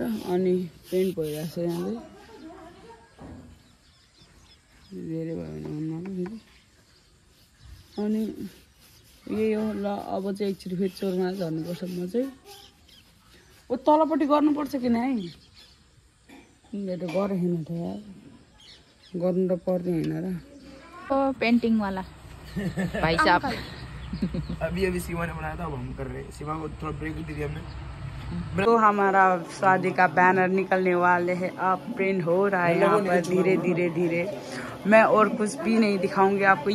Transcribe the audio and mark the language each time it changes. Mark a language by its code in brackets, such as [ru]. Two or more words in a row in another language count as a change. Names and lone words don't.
[ne] अनि पेन्ट भइरहेको छ यहाँ चाहिँ धेरै भयो भने हुन्न। अनि यही हो ल। अब चाहिँ एकचोटि फेरि चोरमा झर्नुपर्छ म चाहिँ। ओ तलपट्टि गर्नुपर्छ कि नै मेरो गरेन त यार गर्नु त पर्ने होइन र। [hi] पेंटिंग वाला भाई साहब अभी शिवा ने बनाया था अब हम कर रहे हैं। शिवा को थोड़ा ब्रेक दे दिया हमने। तो हमारा शादी का बैनर निकलने वाले हैं। अब प्रिंट हो रहा है यहाँ पर धीरे धीरे। मैं और कुछ भी नहीं दिखाऊंगी आपको।